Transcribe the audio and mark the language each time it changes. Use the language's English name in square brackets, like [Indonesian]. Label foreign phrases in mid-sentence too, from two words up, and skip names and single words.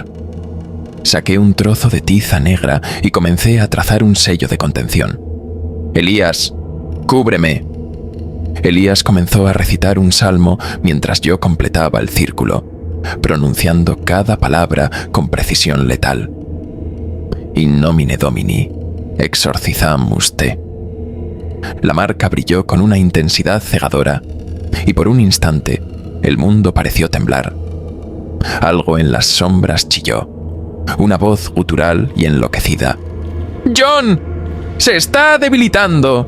[Spanish] Saqué un trozo de tiza negra y comencé a trazar un sello de contención. «Elías, cúbreme». Elías comenzó a recitar un salmo mientras yo completaba el círculo, pronunciando cada palabra con precisión letal. [Latin] In nomine Domini, exorcizamus te. [Spanish] La marca brilló con una intensidad cegadora, y por un instante el mundo pareció temblar. Algo en las sombras chilló, una voz gutural y enloquecida. «¡John! ¡Se está debilitando!».